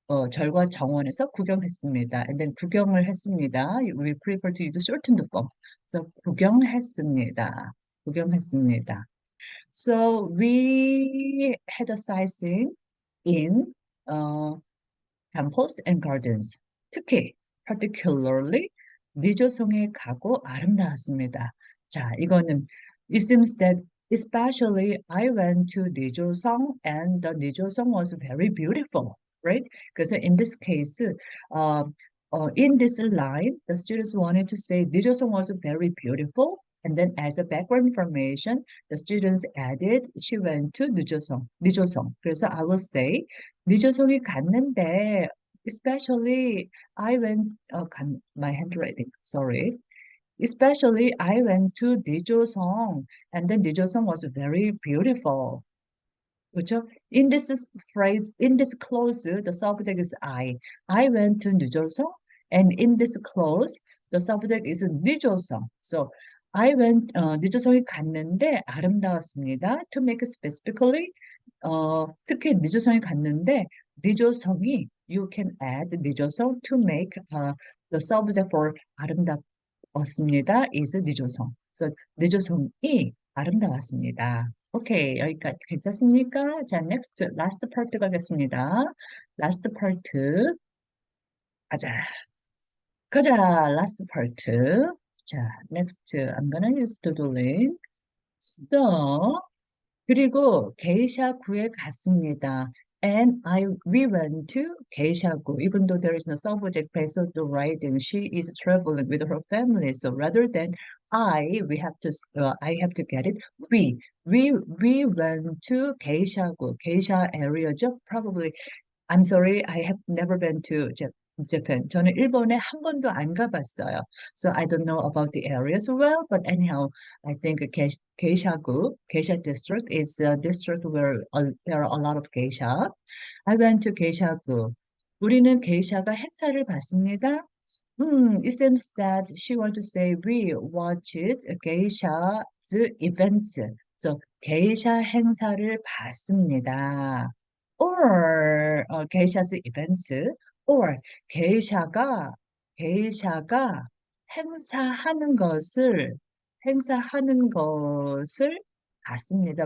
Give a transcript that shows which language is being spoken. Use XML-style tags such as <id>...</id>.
<ko>절과 정원에서 구경했습니다.</ko> <en>And then</en> <ko>구경을 했습니다.</ko> <en>We prefer to use shortened form.</en> <ko>So 구경했습니다. 구경했습니다.</ko> <en>So we had a sightseeing in temples and gardens.</en> <ko>특히, particularly 니조성에 가고 아름다웠습니다. 자, 이거는</ko> <en>it seems that especially I went to 니조성 and the 니조성 was very beautiful, right?</en> <ko>그래서</ko> <en>in this case, in this line, the students wanted to say 니조성 was very beautiful. And then as a background information, the students added she went to 니조성.</en> <ko>그래서</ko> <en>I will say</en> <ko>니조성에 갔는데</ko> <en>especially I went my handwriting, sorry. Especially I went to 니조성 and then 니조성 was very beautiful.</en> <ko>그렇죠?</ko> <en>In this phrase, in this clause, the subject is I. I went to 니조성 and in this clause, the subject is 니조성. So I went</en> <ko>니조성에 갔는데 아름다웠습니다.</ko> <en>To make it specifically</en> <ko>특히 니조성에 갔는데 니조성이</ko> <en>you can add 니조성 to make the subject for</en> <ko>아름다웠습니다</ko> <en>is 니조성.</en> <ko>So 니조성이 아름다웠습니다. 오케이, 여기까지 괜찮습니까?</ko> <en>자, next, last part</en> <ko>가겠습니다.</ko> <en>last part</en> <ko>가자,</ko> <en>last part.</en> <ko>자,</ko> <en>next, I'm gonna use doodling. So,</en> <ko>그리고 게이샤구에 갔습니다.</ko> <en>And we went to 게이샤구. Even though there is no subject based on the writing, she is traveling with her family. So rather than I have to get it. We, we went to 게이샤구. 게이샤 area죠. Probably I'm sorry, I have never been to Japan.</en> <ko>저는 일본에 한 번도 안 가봤어요.</ko> <en>So I don't know about the areas well, but anyhow, I think Geisha-gu, Geisha district is a district where there are a lot of geisha. I went to Geisha-gu.</en> <ko>우리는 게이샤가 행사를 봤습니다.</ko> <en>It seems that she want to say we watched geisha's events.</en> <ko>So 게이샤 행사를 봤습니다.</ko> <en>Or 게이샤's events.</en> <ko>Or 게이샤가 게이샤가 행사하는 것을 행사하는 것을 봤습니다.</ko>